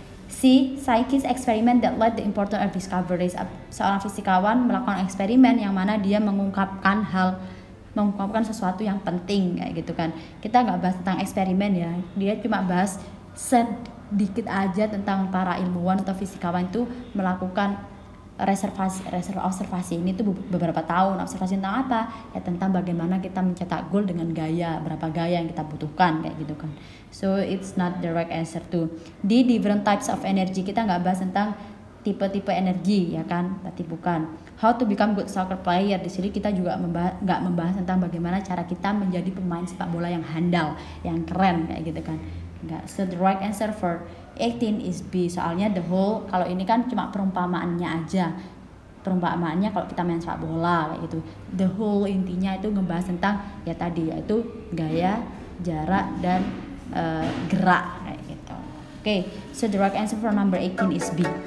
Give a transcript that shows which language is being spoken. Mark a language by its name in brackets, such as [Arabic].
[English] C, scientist experiment that led the important discoveries. [Indonesian] Seorang fisikawan melakukan eksperimen yang mana dia mengungkapkan sesuatu yang penting kayak gitu kan. Kita nggak bahas tentang eksperimen ya, dia cuma bahas sedikit aja tentang para ilmuwan atau fisikawan itu melakukan observasi ini tuh beberapa tahun. Observasi tentang apa? Ya tentang bagaimana kita mencetak gol dengan gaya, berapa gaya yang kita butuhkan kayak gitu kan. [English] So it's not the right answer tuh. [Indonesian] Di [English] different types of energy, [Indonesian] kita nggak bahas tentang tipe-tipe energi ya kan, berarti bukan. How to become good soccer player, di sini kita juga nggak membahas tentang bagaimana cara kita menjadi pemain sepak bola yang handal, yang keren kayak gitu kan. Enggak. [English] So the right answer for 18 is B. [Indonesian] Soalnya the whole, kalau ini kan cuma perumpamaannya aja. Perumpamaannya kalau kita main sepak bola kayak gitu. The whole intinya itu ngebahas tentang ya tadi, yaitu gaya, jarak, dan gerak kayak gitu. [English] Oke, so the right answer for number 18 is B.